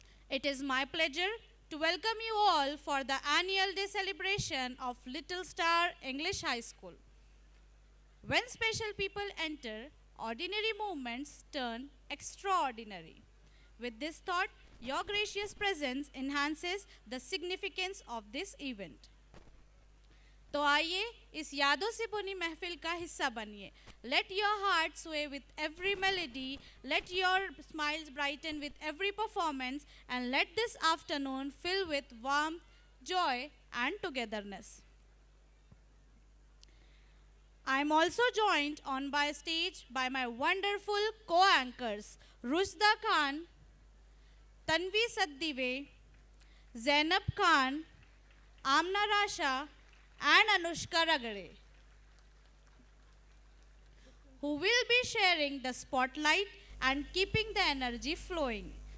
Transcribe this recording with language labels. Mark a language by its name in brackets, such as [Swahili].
[English] It is my pleasure to welcome you all for the annual day celebration of Little Star English High School. When special people enter, ordinary moments turn extraordinary. With this thought, your gracious presence enhances the significance of this event. [Hindi] तो आइए इस यादों से बुनी महफिल का हिस्सा बनिए. [English] Let your heart sway with every melody, let your smiles brighten with every performance, and let this afternoon fill with warmth, joy, and togetherness. I am also joined on by stage by my wonderful co-anchors, Rushda Khan, Tanvi Saddive, Zainab Khan, Amna Rasha, and Anushka Ragade, who will be sharing the spotlight and keeping the energy flowing.